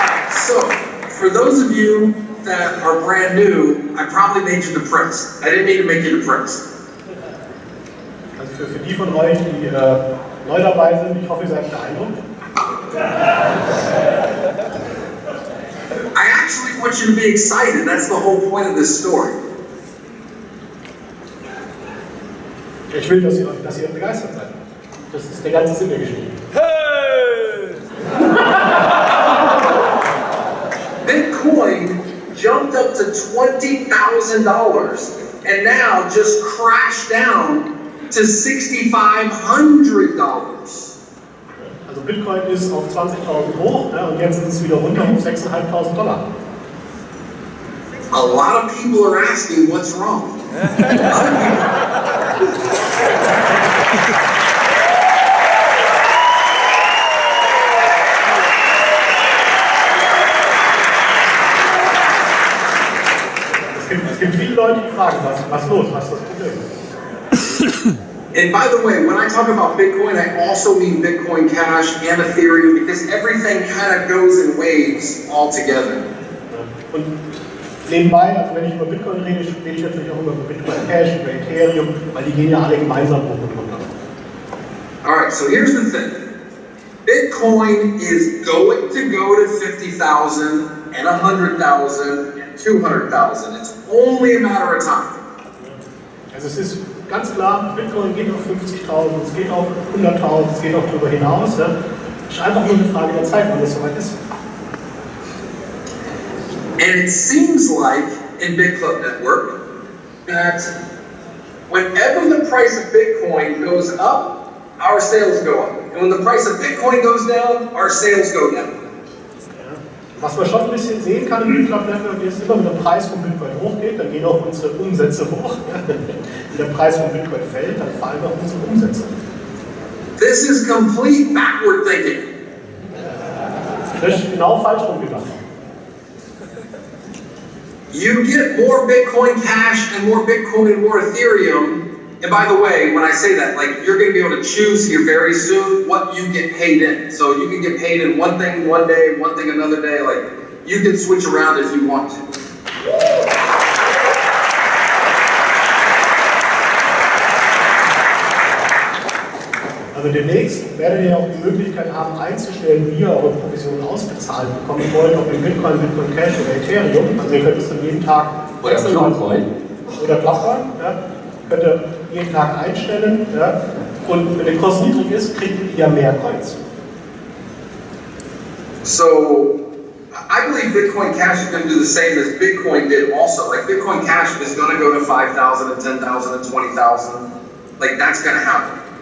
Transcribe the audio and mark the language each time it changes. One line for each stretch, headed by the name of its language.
English: So, for those of you that are brand new, I probably made you depressed. I didn't mean to make you depressed.
German: Also für die von euch, die neu dabei sind, ich hoffe, ihr seid beeindruckt.
English: I actually want you to be excited. That's the whole point of this story.
German: Ich will, dass ihr begeistert seid. Das ist der ganze Sinn der Geschichte. Hey!
English: Bitcoin jumped up to $20,000 and now just crashed down to $6,500.
German: Also Bitcoin ist auf 20.000 hoch, ja, und jetzt ist es wieder runter auf $6.500.
English: A lot of people are asking what's wrong.
German: Es gibt viele Leute, die fragen, was los, was ist das Problem?
English: And by the way, when I talk about Bitcoin, I also mean Bitcoin Cash and Ethereum, because everything kind of goes in waves all together.
German: Und nebenbei, also wenn ich über Bitcoin rede, rede ich natürlich auch über Bitcoin Cash, über Ethereum, weil die gehen ja alle gemeinsam hoch und runter.
English: All right, so here's the thing. Bitcoin is going to go to 50,000 and 100,000 and 200,000. It's only a matter of time.
German: Also es ist ganz klar, Bitcoin geht auf 50.000, es geht auf 100.000, es geht auch darüber hinaus. Ja. Es ist einfach nur eine Frage der Zeit, wann es soweit ist.
English: And it seems like in Bitclub Network that whenever the price of Bitcoin goes up, our sales go up. And when the price of Bitcoin goes down, our sales go down.
German: Was man schon ein bisschen sehen kann im Bitclub Network ist, immer wenn der Preis von Bitcoin hochgeht, dann gehen auch unsere Umsätze hoch. Wenn der Preis von Bitcoin fällt, dann fallen auch unsere Umsätze.
English: This is complete backward thinking.
German: Das ist genau falsch rumgedacht.
English: You get more Bitcoin Cash and more Bitcoin and more Ethereum. And by the way, when I say that, like, you're going to be able to choose here very soon what you get paid in. So you can get paid in one thing one day, one thing another day. Like, you can switch around if you want to.
German: Also demnächst werdet ihr auch die Möglichkeit haben, einzustellen, wie ihr eure Provisionen ausbezahlt bekommen wollt, ob in Bitcoin, Bitcoin Cash oder Ethereum. Also ihr könnt es dann jeden Tag wechseln. Oder Blockcoin. Ja. Könnt ihr jeden Tag einstellen. Ja. Und wenn der Kurs niedrig ist, kriegt ihr mehr Coins.
English: So, I believe Bitcoin Cash is going to do the same as Bitcoin did also. Like, Bitcoin Cash is going to go to 5,000 and 10,000 and 20,000. Like, that's going to happen.